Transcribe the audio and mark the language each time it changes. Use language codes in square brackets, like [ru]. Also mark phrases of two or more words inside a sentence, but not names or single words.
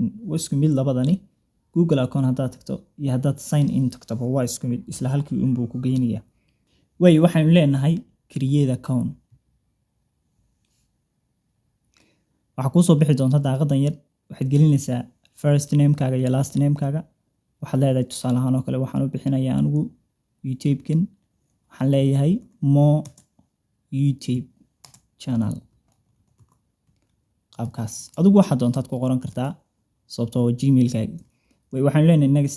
[so] Waa isku mid labadani. [en] Google account [so] haddaad tagto iyo haddaad [en] sign in [so] tagto waa isku mid, isla halkii unbuu ku geynayaa. Waxaanu leenahay [en] create account. [so] Waxa ku soo bixi doonta daaqadan yar. Waxaad gelinaysaa [en] first name- [so] kaaga iyo [en] last name- [so] kaaga. Waxaad leedahay tusaale ahaan oo kale waxaan u bixinayaa anigu YouTube-kan. Waxaan leeyahay Mo YouTube channel. Qaabkaas adigu waxaad doontaad ku qoran kartaa sababtoo ah Gmail-kaaga. Waxaan leenahay next.